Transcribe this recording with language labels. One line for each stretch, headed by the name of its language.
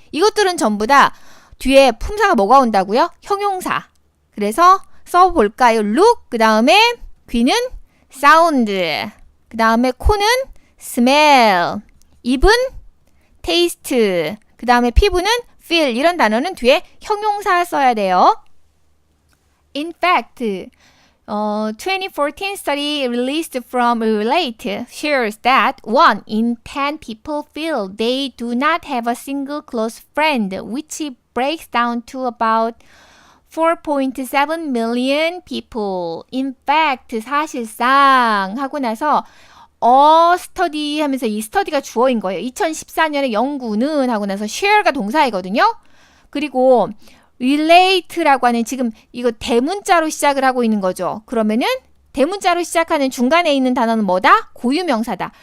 Korean: 이것들은 전부 다 뒤에 품사가 뭐가 온다고요? 형용사. 그래서 써볼까요? look, 그 다음에 귀는 sound, 그 다음에 코는 smell, 입은 taste, 그 다음에 피부는 feel. 이런 단어는 뒤에 형용사 써야 돼요.
English: In fact, 2014 study released from Relate shares that 1 in 10 people feel they do not have a single close friend, which breaks down to about 4.7 million people. In fact,
Korean: 사실상 하고 나서 study 하면서 이 study가 주어인 거예요. 2014년에 연구는 하고 나서 share가 동사이거든요. 그리고 relate라고 하는 지금 이거 대문자로 시작을 하고 있는 거죠. 그러면은 대문자로 시작하는 중간에 있는 단어는 뭐다? 고유명사다.